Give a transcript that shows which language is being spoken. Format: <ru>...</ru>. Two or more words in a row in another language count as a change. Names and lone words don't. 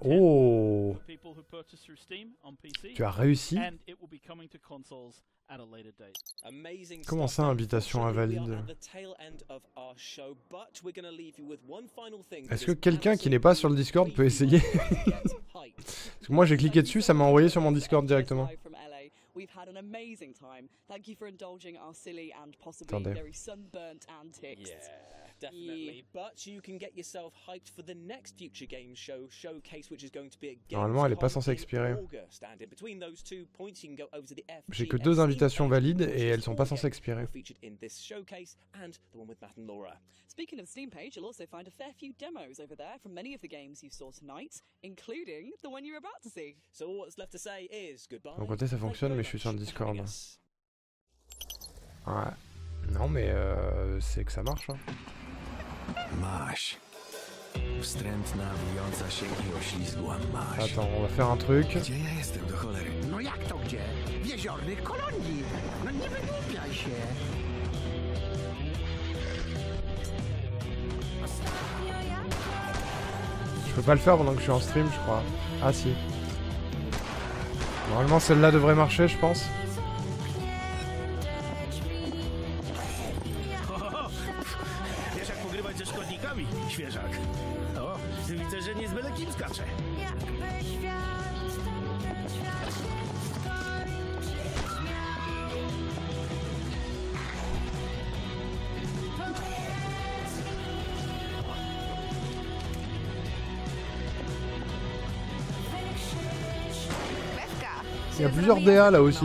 <fr>Oh! Tu as réussi? Comment ça, invitation invalide? Est-ce que quelqu'un qui n'est pas sur le Discord peut essayer? Parce que moi j'ai cliqué dessus, ça m'a envoyé sur mon Discord directement.</fr> <en>We've had an amazing time. Thank you for indulging our silly and possibly very sunburnt antics. Definitely, but you can get yourself hyped for the next Future Games showcase, which is going to be at</en> <fr>Normalement, elle est pas censée expirer. J'ai que 2 invitations valides et elles sont pas censées expirer.</fr> <en>Speaking of Steam page, you'll also find a fair few demos over there from many of the games you saw tonight, including the one you're about to see. So all that's left to say is goodbye.</en> <fr>Mon côté ça fonctionne, mais je suis sur le Discord. Ouais. Non, mais c'est que ça marche. Hein.</fr> <pl>Masz. Wstrętna, wijąca się i oślizgła masz.</pl> <fr>Attends, on va faire un truc.</fr> <pl>Gdzie ja jestem do cholery? No jak to gdzie? W jeziornych kolonii. No nie wygłupiaj się.</pl> <fr>Je peux pas le faire pendant que je suis en stream, je crois. Ah si. Normalement celle-là devrait marcher, je pense.</fr> <pl>Świeżak. O, widzę, że nie z byle kim skacze.</pl> <fr>Il y a plusieurs DA là aussi.</fr>